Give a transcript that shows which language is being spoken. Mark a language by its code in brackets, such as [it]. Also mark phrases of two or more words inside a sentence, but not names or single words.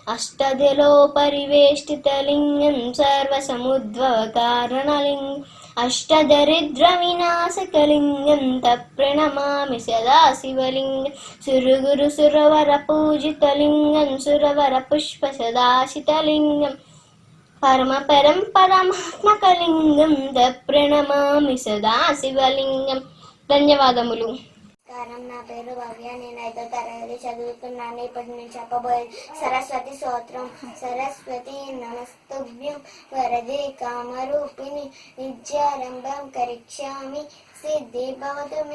[sa] अष्टदलोपरिवेष्टितलिङ्गं सर्वसमुद्भवकारणलिङ्गम् अष्टदरिद्रविनाशकलिङ्गं तप्रणमामि सदा शिवलिङ्गं सुरगुरुसुरवरपूजितलिङ्गं सुरवरपुष्पसदाशितलिङ्गं परमात्मकलिङ्गं तप्रणमामि सदा शिवलिङ्गं ధన్యవాదములు. [te] నమస్కారం, నా పేరు భవ్య. నేను 5వ తరగతి చదువుతున్నాను. ఇప్పుడు నేను చెప్పబోయే సరస్వతి స్తోత్రం. [sa] सरस्वति नमस्तुभ्यं वरदे कामरूपिणि विद्यारम्भं करिष्यामि सिद्धि भवतु मे